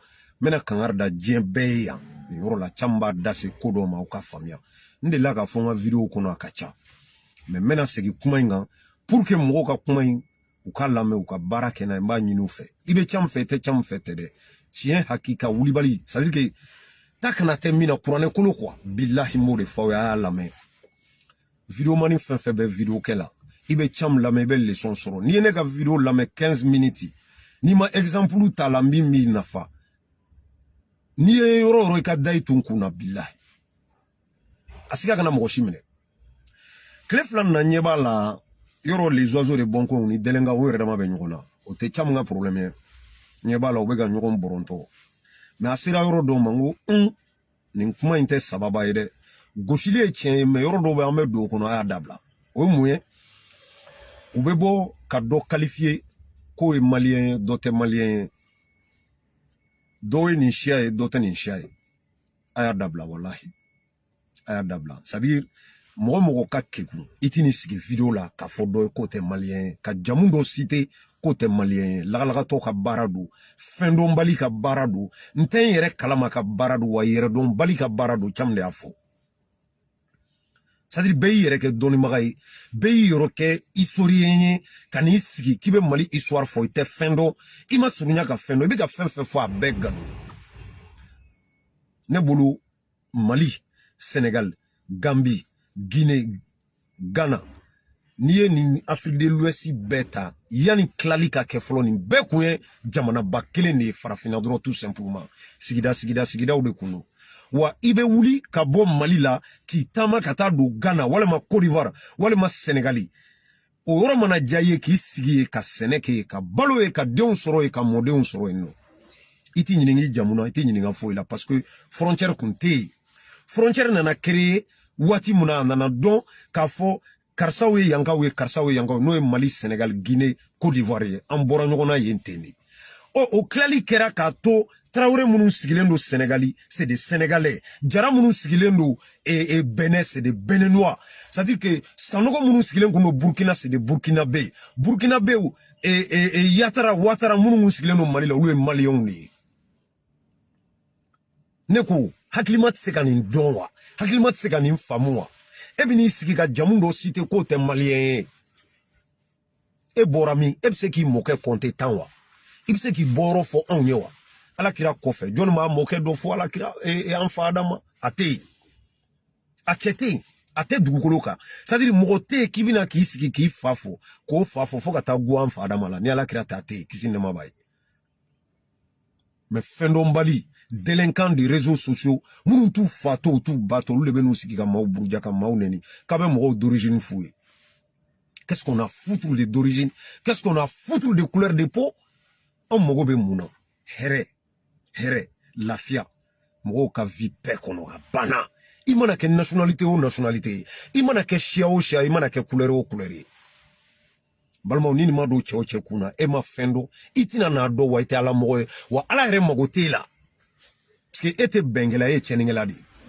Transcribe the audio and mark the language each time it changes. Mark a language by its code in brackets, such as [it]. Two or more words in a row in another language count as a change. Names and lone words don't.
[bm] n bɛna kangari da diɲɛ bɛɛ ye yan nin yɔrɔ la caman b'a da se ko dɔw ma aw ka faamuya n delila k'a fɔ n ka vidéo kɔnɔ a ka ca mais n bɛna segin kuma in kan [fr] pour que [bm] mɔgɔw ka kuma in u ka lamɛn u ka baara kɛ n'a ye n b'a ɲini u fɛ i bɛ caman fɛ i tɛ caman fɛ tɛ dɛ tiɲɛ hakika wulibali [fr] c'est-à-dire que [bm] ta kana tɛ min na kuranɛ kolo quoi billahi n b'o de fɔ aw ye a y'a lamɛn vidéomani fɛn fɛn bɛ vidéo kɛ la i bɛ caman lamɛn i bɛ leçon sɔrɔ n'i ye ne ka vidéo lamɛn 15 minutes n'i ma exemple ta la min b'i nafa n'i ye yɔrɔ yɔrɔ i ka da i tun kun na billahi a siga kana mɔgɔ si minɛ tile fila na ɲɛ b'a la yɔrɔ [fr] les oiseaux de bon coin [bm] ni délinquant o yɛrɛ dama bɛ ɲɔgɔn na o tɛ caman ka problème ye ɲɛ b'a la u bɛ ka ɲɔgɔn bɔrɔntɔ mais a sera yɔrɔ dɔw ma n ko nin kuma in tɛ sababa ye dɛ gosili ye tiɲɛ ye mais yɔrɔ dɔw bɛ an bɛ don o kɔnɔ a y'a dabila o ye mun ye u bɛ bɔ ka dɔ qualifier k'o ye maliyɛn ye dɔ tɛ maliyɛn ye dɔw ye nin siya ye dɔ tɛ nin siya ye a y'a dabila walahi a y'a dabila [fr] c'est-à-dire [bm] mɔgɔ mɔgɔ ka kekun i t'i ni sigi vidéo la k'a fɔ dɔ ye k'o tɛ maliyɛn ye ka jamu dɔ citer k'o tɛ maliyɛn ye lagalagatɔ ka baara don fɛn dɔnbali ka baara don n tɛ n yɛrɛ kalama ka baara don wa yɛrɛ dɔnbali ka baara don caman de y'a fɔ [fr] c'est-à-dire [bm] bɛɛ y'i yɛrɛ kɛ dɔnnibaga ye bɛɛ y'i yɔrɔ kɛ historien ye ka n'i sigi k'i bɛ Mali histoire fɔ i tɛ fɛn dɔn i ma surunya ka fɛn dɔn i bɛ ka fɛn fɛn fɔ a bɛɛ nkalon ne bolo Mali Sénégal Gambie Guinée Ghana n'i ye nin Afrique de l'Ouest bɛɛ ta yanni tilali ka kɛ fɔlɔ nin bɛɛ kun ye jamanaba kelen de ye farafinna dɔrɔn [fr] tout simplement [bm] sigidaw de kun don wa i bɛ wuli ka bɔ Mali la k'i taama ka taa don Ghana walima Côte d'Ivoire walima Sénégali o yɔrɔ mana diya i ye k'i sigi ye ka sɛnɛ kɛ ye ka balo ye ka denw sɔrɔ ye ka mɔdenw sɔrɔ yen nɔ i t'i ɲininka i jamu na i t'i ɲininka foyi la [fr] parce que frontière [bm] kun tɛ yen frontière nana créer waati mun na a nana dɔn k'a fɔ karisaw ye yankaw ye karisaw ye yankaw n'o ye Mali Sénégal Guinée Côte d'Ivoire ye an bɔra ɲɔgɔn na yen ten de o tilali kɛra k'a to Traoré minnu sigilen don Sénégali [fr] c'est des Sénégalais [bm] Jara minnu sigilen don Bénin [fr] c'est des Béninois c'est-à-dire que [bm] Sanogo minnu sigilen kun don Burkina [fr] c'est des Burkinabés [bm] Burkinabéw Yatara Ouattara minnu sigilen don Mali la olu ye Maliyɛnw de ye ne ko hakilima tɛ se ka nin dɔn wa hakilima tɛ se ka nin faamu wa e bɛ n'i sigi ka jamu dɔ citer k'o tɛ maliyɛn ye e bɔra min e bɛ se k'i mɔkɛ compter 10 wa i bɛ se k'i bɔyɔrɔ fɔ anw ye wa Alakira kɔfɛ jɔnni b'a mɔkɛ dɔ fɔ Alakira an fa Adama a tɛ yen a cɛ tɛ yen a tɛ dugukolo kan [fr] c'est-à-dire [bm] mɔgɔ tɛ yen k'i bɛna k'i sigi k'i fa fɔ k'o fa fɔ fo ka taa gun an fa Adama la ni Alakira tɛ a tɛ yen kisi nɛɛma b'a ye mais fɛn dɔnbali [fr] délinquants des réseaux sociaux [bm] minnu t'u fa to t'u ba to olu de bɛ n'u sigi ka maaw buruja ka maaw nɛni k'a bɛ mɔgɔw d'origine f'u ye [fr] qu'est-ce qu'on a foutu d'origine qu'est-ce qu'on a foutu de couleur de peau [bm] anw mago bɛ mun na hɛrɛ lafiya mɔgɔw ka vie bɛɛ kɔnɔ a banna i mana kɛ nationalité o nationalité i mana kɛ siya o siya i mana kɛ couleur o couleur ye balimaw ni ma don cɛ o cɛ kunna e ma fɛn dɔn i tɛna n'a dɔn wa i tɛ ala mɔgɔ ye wa ala yɛrɛ mago t'e la [fr] parce que [bm] e tɛ bɛnkɛla e ye tiɲɛnikɛla de ye